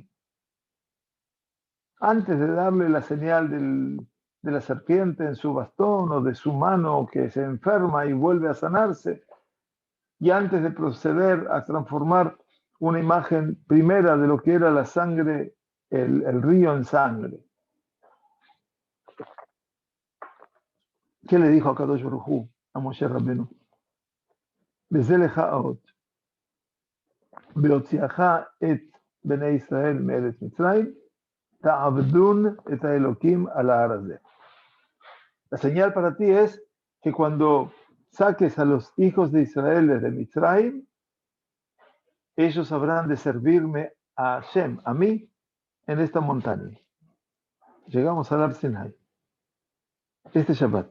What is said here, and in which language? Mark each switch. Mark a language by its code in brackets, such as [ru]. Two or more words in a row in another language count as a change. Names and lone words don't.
[es] Antes de darle la señal de la serpiente en su bastón o de su mano que se enferma y vuelve a sanarse, y antes de proceder a transformar una imagen primera de lo que era la sangre, el río en sangre. ¿Qué le dijo a Kadosh Baruj Hu, a Moshe Rabbenu? [he] בזל האות, בהוציאך את בני ישראל מארץ מצרים, תעבדון את האלוקים על ההר הזה. [es] La señal para ti es que cuando saques a los hijos de Israel desde Mitzrayim, ellos habrán de servirme a Hashem, a mí, en esta montaña. Llegamos al Har Sinai, este Shabbat.